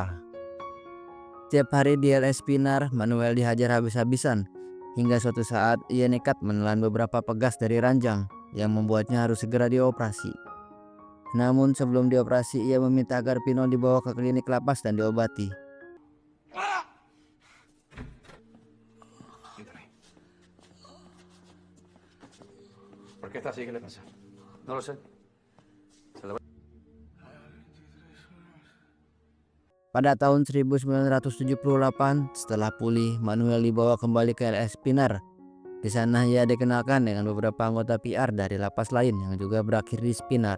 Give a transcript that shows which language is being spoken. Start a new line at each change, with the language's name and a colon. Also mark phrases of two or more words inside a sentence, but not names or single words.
Indonesian: Setiap hari di El Espinar, Manuel dihajar habis-habisan. Hingga suatu saat ia nekat menelan beberapa pegas dari ranjang yang membuatnya harus segera dioperasi. Namun sebelum dioperasi ia meminta agar Pino dibawa ke klinik lapas dan diobati.
Spanish: ¿Por qué está así? ¿Qué le pasa? No lo sé.
Indonesian: Pada tahun 1978, setelah pulih, Manuel dibawa kembali ke El Espinar. Di sana ia dikenalkan dengan beberapa anggota PR dari lapas lain yang juga berakhir di Spinar.